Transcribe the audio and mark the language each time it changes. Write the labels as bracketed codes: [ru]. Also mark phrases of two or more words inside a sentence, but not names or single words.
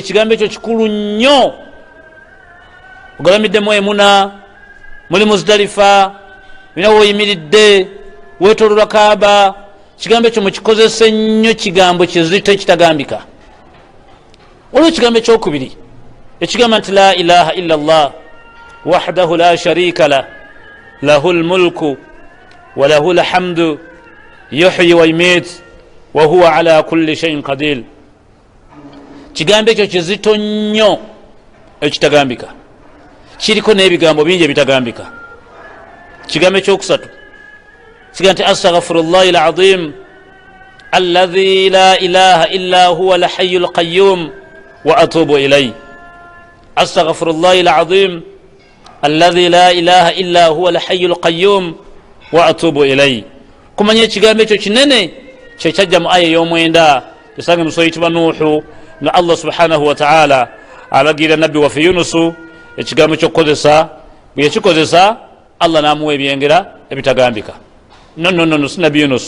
[lg] ekigambo ekyo kikulu nnyo. ogalamiddemu emuna, muli Muzdalifa, bina woyimiridde wetololwa Kaaba, kigambo ekyo mukikozese nnyo, kigambo kizito ekitagambika. waliwo ekigambo ekyokubiri ekigamba nti [ar] لا إله إلا الله وحده لا شريك له له الملك وله الحمد يحيي ويميت وهو على كل شيء قدير. [lg] kigambo ekyo kizito nnyo ekitagambika, kiriko n'ebigambo bingi ebitagambika. kigambo ekyokusatu kiga nti [ar] أستغفر الله العظيم الذي لا إله إلا هو الحي القيوم وأتوب إليه. أستغفر الله العظيم الذي لا إله إلا هو الحي القيوم وأتوب إليه. [lg] kumanya ekigambo ekyo kinene kyekyajja mu aya ey'omwenda esange mu sura eyitibwa Nuuhu nga allah [ar] سبحانه وتعالى [lg] alagira nabbi waffe Yunusu ekigambo ky'okukozesa. bwe yakikozesa allah n'amuwa ebyengera ebitagambika. no si nabbi Yunusu.